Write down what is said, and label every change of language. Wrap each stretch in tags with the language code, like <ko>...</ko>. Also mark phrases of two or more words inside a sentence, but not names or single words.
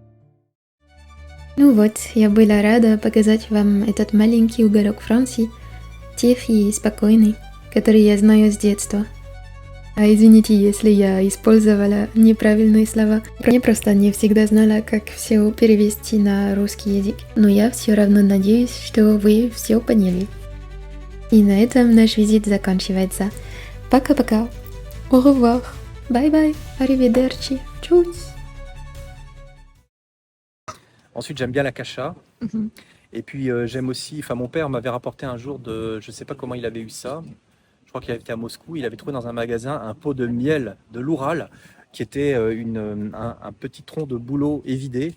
<ru>Ну вот, я была рада показать вам этот маленький уголок Франции, тихий и спокойный, который я знаю с детства. А извините, если я использовала неправильные слова. Я просто не всегда знала, как все перевести на русский язык. Но я все равно надеюсь, что вы все поняли. И на этом наш визит заканчивается. Пока-пока.</ru> <fr>Au revoir. Bye-bye.</fr> <it>Arrivederci. Tchuss.</it> <fr>Ensuite, j'aime bien la cacha. Et puis, j'aime aussi... Enfin, mon père m'avait rapporté un jour de... Je ne sais pas comment il avait eu ça. Je crois qu'il avait été à Moscou. Il avait trouvé dans un magasin un pot de miel de l'Oural qui était un petit tronc de bouleau évidé.</fr>